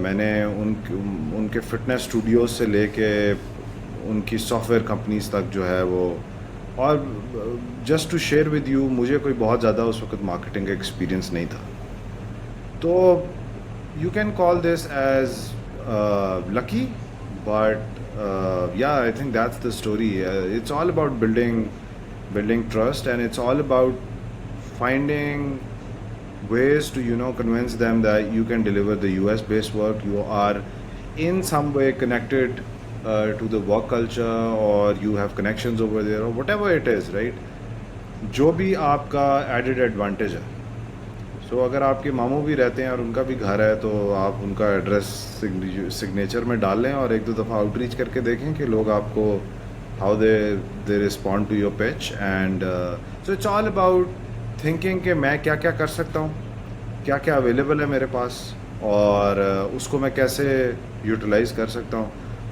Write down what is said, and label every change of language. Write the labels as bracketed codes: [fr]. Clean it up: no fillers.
[ur] میں نے ان کے فٹنس اسٹوڈیوز سے لے کے ان کی سافٹ ویئر کمپنیز تک جو ہے وہ, اور [en] just to share with you, [ur] مجھے کوئی بہت زیادہ اس وقت مارکیٹنگ کا ایکسپیرئنس نہیں تھا. [en] تو you can call this as lucky, but yeah, I think that's the story. It's all about building trust, and it's all about finding ways to convince them that you can deliver the US based work. You are in some way connected to the work culture, or you have connections over there, or whatever it is, right? [ur] جو بھی آپ کا added advantage ہے. سو اگر آپ کے ماموں بھی رہتے ہیں اور ان کا بھی گھر ہے تو آپ ان کا ایڈریس سگنیچر میں ڈال لیں اور ایک دو دفعہ آؤٹ ریچ کر کے دیکھیں کہ لوگ آپ کو [en] How they respond to your pitch. And so it's all about thinking [ur] کہ میں کیا کیا کر سکتا ہوں, کیا کیا اویلیبل ہے میرے پاس, اور اس کو میں کیسے یوٹیلائز کر سکتا ہوں.